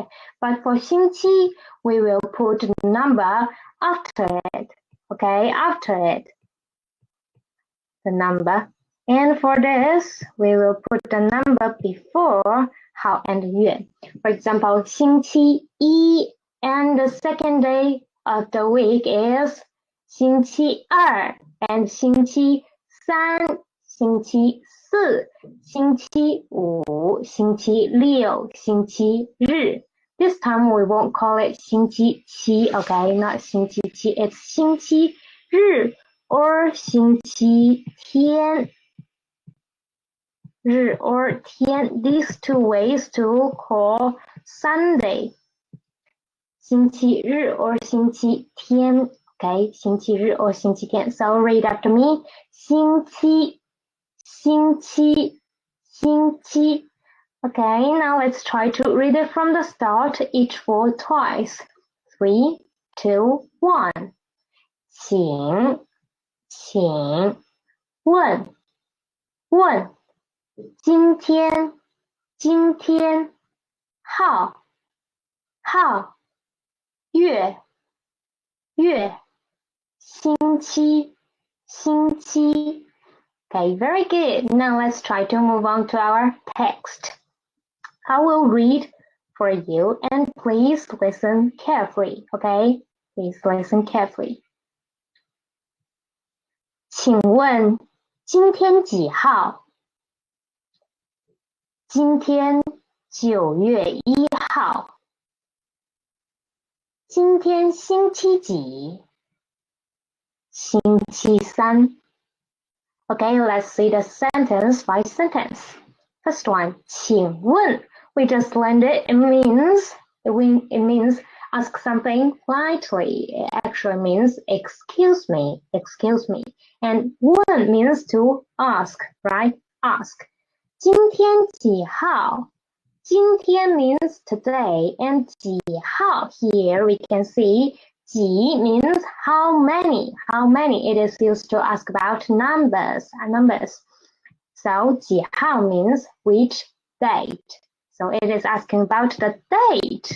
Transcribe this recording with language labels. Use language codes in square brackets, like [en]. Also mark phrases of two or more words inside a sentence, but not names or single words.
[en] But for 星期, we will put the number after it. Okay, after it. The number. And for this, we will put the number before 好 and 月. For example, [zh] 星期一, [en] and the second day of the week is 星期二, and [zh] 星期三, 星期四, 星期五, 星期六, 星期日. [en] This time we won't call it 星期七, okay, not 星期七, it's 星期日 or 星期天. Or 天, these two ways to call Sunday. [zh] 星期日 or 星期天, okay, 星期日 or 星期天. [en] So read after me. 星期 Okay, now let's try to read it from the start, each word twice. 3, 2, 1. [zh] 请问今天号月星期。 [en] Okay, very good. Now let's try to move on to our text. I will read for you and please listen carefully, okay? Please listen carefully. [zh] 请问今天几号？今天9月1号。今天星期几？ [en] 星期三。Okay, let's see the sentence by sentence. First one, [zh] 请问. [en] We just learned it. It means ask something politely. It actually means excuse me. And 问 means to ask, right? Ask. [zh] 今天几号? [en] 今天 means today, and 几号 here we can see 几 means how many. It is used to ask about numbers. So 几号 means which date. So it is asking about the date.